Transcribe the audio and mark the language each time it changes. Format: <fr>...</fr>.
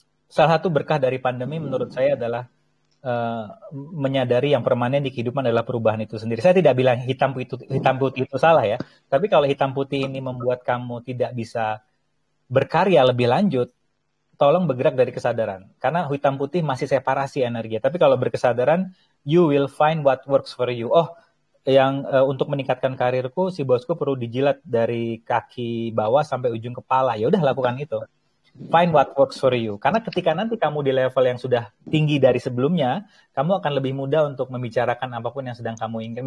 <id>Salah satu berkah dari pandemi menurut saya adalah menyadari yang permanen di kehidupan adalah perubahan itu sendiri. Saya tidak bilang hitam putih itu salah ya. Tapi kalau hitam putih ini membuat kamu tidak bisa berkarya lebih lanjut, tolong bergerak dari kesadaran. Karena hitam putih masih separasi energi. Tapi kalau berkesadaran,</id> <en>you will find what works for you.</en> <id>Oh, yang untuk meningkatkan karirku, si bosku perlu dijilat dari kaki bawah sampai ujung kepala. Ya udah lakukan itu.</id> <en>Find what works for you.</en> <id>Karena ketika nanti kamu di level yang sudah tinggi dari sebelumnya, kamu akan lebih mudah untuk membicarakan apapun yang sedang kamu inginkan.</id>